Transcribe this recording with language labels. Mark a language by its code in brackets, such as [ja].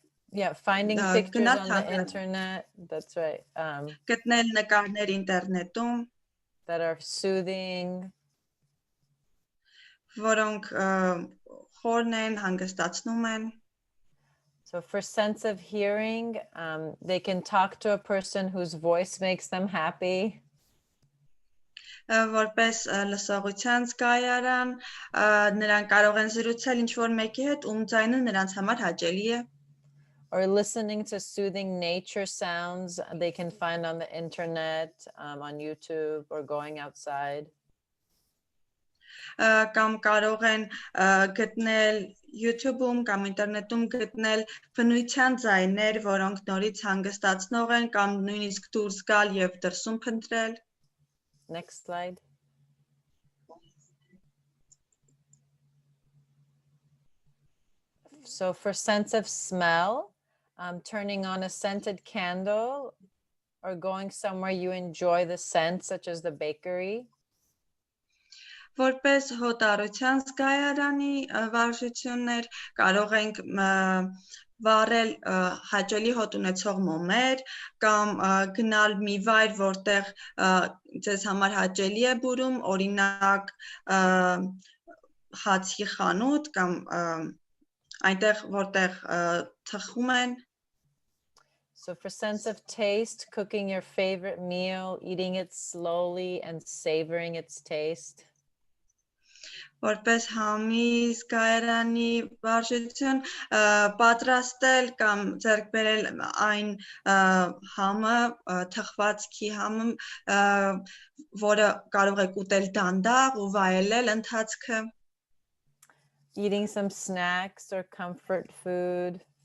[en] Yeah, finding pictures on the internet, that's right. [hy] Գտնել նկարներ ինտերնետում [en] that are soothing. [hy] Որոնք խորն են, հանգստացնում են. [en] So for sense of hearing, they can talk to a person whose voice makes them happy. [hy] որպես լսողության զգայարան, նրանք կարող են զրուցել ինչ-որ մեկի հետ, ում ձայնը նրանց համար հաճելի է։ [en] Or listening to soothing nature sounds they can find on the internet, on YouTube, or going outside. [hy] Կամ կարող են գտնել YouTube-ում կամ ինտերնետում գտնել բնության ձայներ, որոնք նորից հանգստացնող են, կամ նույնիսկ դուրս գալ եւ դրսում փնտրել։ [en] Next slide. So for sense of smell, turning on a scented candle or going somewhere you enjoy the scent, such as the bakery. [hy] Որպես հոտառության զգայարանի վարժություններ կարող ենք վառել հաճելի հոտ ունեցող մոմեր կամ գնալ մի վայր, որտեղ ձեզ համար հաճելի է բուրում, օրինակ հացի խանութ կամ այնտեղ, որտեղ թխում են։ [en] So for sense of taste, cooking your favorite meal, eating it slowly and savoring its taste. [hy] Որպես համի զգայարանի վարժություն պատրաստել կամ ձեռք բերել այն համը, թխվածքի համը, որը կարող եք ուտել դանդաղ ու վայելել ընթացքը։ [en] Eating some snacks or comfort food.